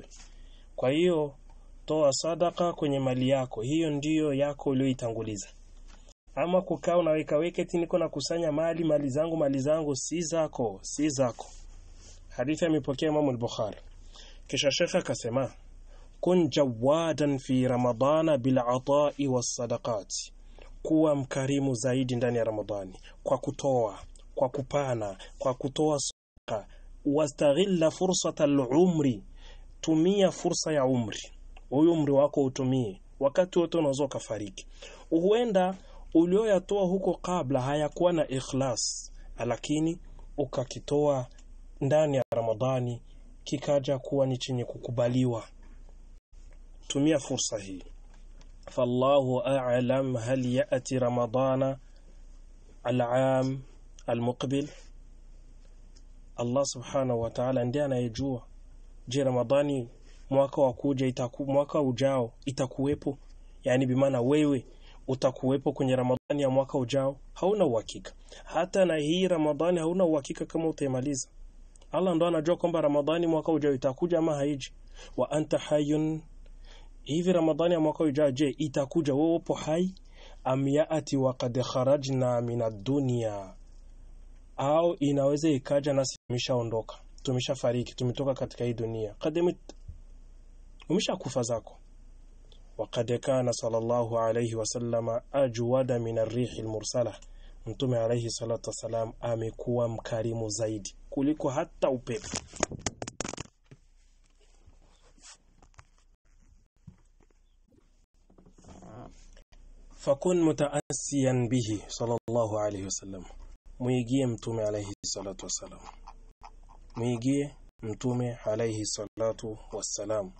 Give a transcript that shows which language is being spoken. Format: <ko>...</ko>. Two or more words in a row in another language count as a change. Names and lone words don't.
<sw>Kwa hiyo toa sadaka kwenye mali yako, hiyo ndiyo yako uliyoitanguliza. Ama kukaa na weka eti niko na kusanya mali zangu, si zako. Hadithi imepokea Imam al-Bukhari. Kisha Sheikh akasema,</sw> <ar>كن جوادا في رمضان بالعطاء والصدقات,</ar> <sw>kuwa mkarimu zaidi ndani ya Ramadhani kwa kutoa, kwa kupana, kwa kutoa sadaka.</sw> <ar>واستغل فرصة العمر,</ar> <sw>tumia fursa ya umri. Huyo umri wako utumie, wakati wote unaweza kufariki. Huenda ulioyatoa huko kabla hayakuwa na ikhlas, lakini ukakitoa ndani ya Ramadhani kikaja kuwa ni chenye kukubaliwa. Tumia fursa hii.</sw> <ar>فالله أعلم هل يأتي رمضان العام المقبل, Allah سبحانه وتعالى</ar> <sw>ndiye anayejua. Je, Ramadhani mwaka wa kuja mwaka ujao itakuwepo? Yani bimaana wewe utakuwepo kwenye Ramadhani ya mwaka ujao? Hauna uhakika. Hata na hii Ramadhani hauna uhakika kama utaimaliza. Allah ndo anajua kwamba Ramadhani mwaka ujao itakuja ama haiji.</sw> <ar>وأنت حي,</ar> <sw>hivi Ramadhani ya mwaka ujao je itakuja, wewe upo hai?</sw> <ar>أم يأتي وقد خرجنا من الدنيا,</ar> <sw>au inaweza ikaja nasi tumeshaondoka, tumeshafariki, tumetoka katika hii dunia, umeshakufa zako.</sw> <ar>وقد كان صلى الله عليه وسلم أجود من الريح المرسلة,</ar> <sw>Mtume</sw> <ar>عليه الصلاة والسلام</ar> <sw>amekuwa mkarimu zaidi kuliko hata upepo.</sw> <ar>فكن متأسيا به صلى الله عليه وسلم,</ar> <sw>muigie Mtume</sw> <ar>عليه الصلاة والسلام,</ar> <sw>muigie Mtume</sw> <ar>عليه الصلاة والسلام.</ar>